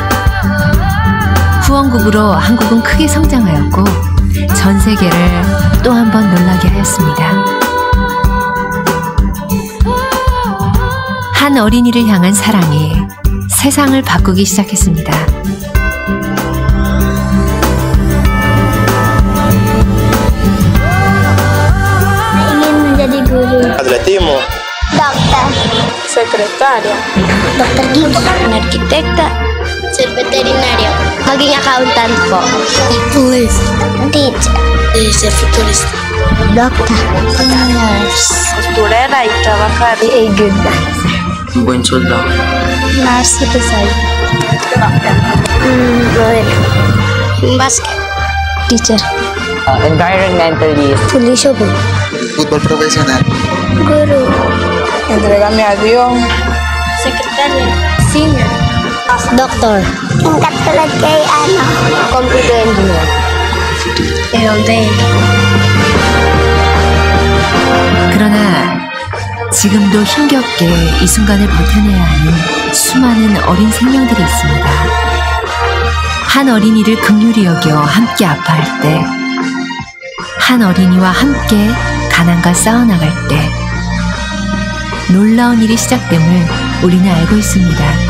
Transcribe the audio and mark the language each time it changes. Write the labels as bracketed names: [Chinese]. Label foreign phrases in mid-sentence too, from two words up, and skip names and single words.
[Korean] 후원국으로 한국은 크게 성장하였고 전 세계를 또 한 번 놀라게 하였습니다. 한 어린이를 향한 사랑이 세상을 바꾸기 시작했습니다. [Indonesian] Ingin menjadi guru. Atletimu. Dokter. Sekretaria. Dokter gigi. [Filipino] Arkitekta. [Spanish] Ser veterinario. [Filipino] Maging accountant po. [English] Police. Teacher. [Spanish] Ser futurista. [English] Doctor. Nurse. [Spanish] Costurera y trabajar. [English] Be a good nurse. [Spanish] Un buen soldado. [Filipino] Nurse ito sa'yo. Modelo. [English] Basket. Teacher. Environmentalist. [Filipino] Police po. [Spanish] Fútbol profesional. [Indonesian] Guru. [Spanish] Entrégame a Dios. Secretaria. Senior. Doctor. [Filipino] Yung katulad kay [English] computer engineer. LD. [Korean] 그러나 지금도 힘겹게 이 순간을 버텨내야 하는 수많은 어린 생명들이 있습니다. 한 어린이를 긍휼히 여겨 함께 아파할 때, 한 어린이와 함께 가난과 싸워나갈 때 놀라운 일이 시작됨을 우리는 알고 있습니다.